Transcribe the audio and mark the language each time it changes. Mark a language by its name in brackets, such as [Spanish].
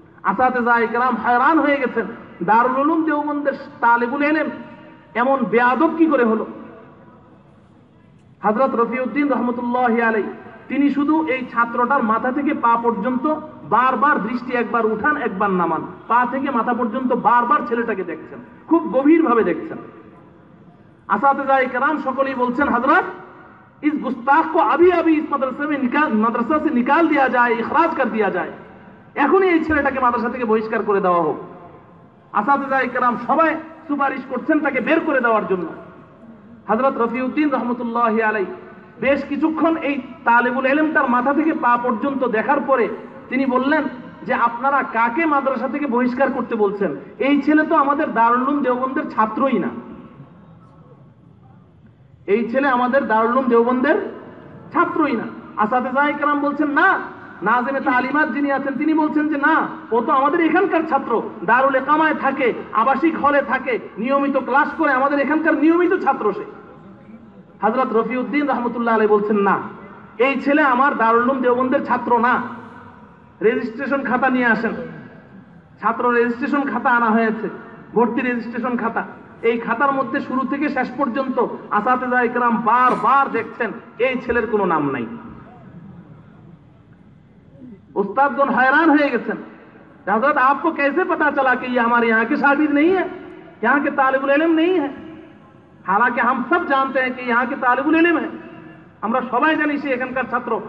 [Bangla] আসাতেজায়ে কেরাম হায়রান হয়ে গেছেন, দারুল উলুম দেওবন্দের তালিবুল ইলম এমন বেয়াদব কি করে হলো? হযরত রফিউদ্দিন রহমতুল্লাহি আলাইহি তিনি শুধু এই ছাত্রটার মাথা থেকে পা পর্যন্ত বারবার দৃষ্টি একবার উঠান একবার নামান, পা থেকে মাথা পর্যন্ত বারবার ছেলেটাকে দেখছেন, খুব গভীর ভাবে দেখছেন। আসাতেজায়ে কেরাম সকলেই বলছেন, হযরত [Hindi] इस गुस्ताख को अभी अभी इस मदरसा से निकाल दिया जाए, [Bangla] इखराज कर दिया जाए, এখনই এই ছেলেটাকে মাদ্রাসা থেকে বহিষ্কার করে দেওয়া হোক। আসাতেজায়ে কেরাম সবাই সুপারিশ করছেন তাকে বের করে দেওয়ার জন্য। হযরত রফিউদ্দিন রহমতুল্লাহি আলাইহি বেশ কিছুক্ষণ এই তালিবুল ইলমটার মাথা থেকে পা পর্যন্ত দেখার পরে তিনি বললেন যে, আপনারা কাকে মাদ্রাসা থেকে বহিষ্কার করতে বলছেন? এই ছেলে তো আমাদের দারুল উলুম দেওবন্দের ছাত্রই না, এই ছেলে আমাদের দারুল উলুম দেওবন্দের ছাত্রই না। আসাতেজায়ে কেরাম বলছেন না, নাজিমে তালিমাত যিনি আছেন তিনি বলছেন যে না, ও তো আমাদের এখানকার ছাত্র, দারুল ইকামায় থাকে, আবাসিক হলে থাকে, নিয়মিত ক্লাস করে, আমাদের এখানকার নিয়মিত ছাত্র সে। হযরত রফিউদ্দিন রহমতুল্লাহ আলাইহি বলছেন না, এই ছেলে আমার দারুল উলুম দেওবন্দের ছাত্র না। রেজিস্ট্রেশন খাতা নিয়ে আসেন। ছাত্র রেজিস্ট্রেশন খাতা আনা হয়েছে, ভর্তি রেজিস্ট্রেশন খাতা। এই খাতার মধ্যে শুরু থেকে শেষ পর্যন্ত আসাতেজায়ে কেরাম বারবার দেখছেন এই ছেলের কোনো নাম নাই। [Hindi] उस्तादगण हैरान हो गए, हजरत आपको कैसे पता चला कि ये हमारे यहाँ के शागिर्द नहीं है, यहाँ के तालिबुल इल्म नहीं है? हालांकि हम सब जानते हैं कि यहाँ के तालिबुल इल्म है, [Bangla] আমরা সবাই জানি সে এখানকার ছাত্র।